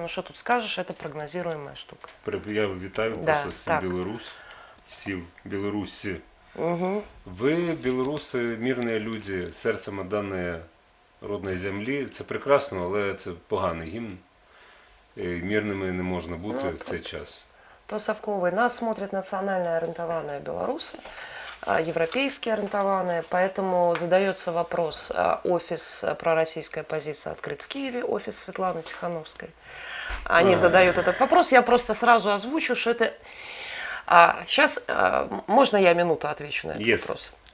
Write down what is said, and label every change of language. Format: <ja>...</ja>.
<ru>Ну что тут скажешь, это прогнозируемая штука.</ru> <uk>Я вітаю просто всі білорусі. Угу. Ви, білоруси, мирні люди, серцем отдані родної землі. Це прекрасно, але це поганий гімн. Мирними не можна бути в цей час.</uk> <ru>То совковый. Нас смотрят национально ориентованные белорусы, европейски ориентованные, поэтому задается вопрос, офис пророссийской оппозиции открыт в Киеве, офис Светланы Тихановской. Они задают этот вопрос, я просто сразу озвучу, что это... Сейчас, можно я минуту отвечу на этот вопрос?</ru>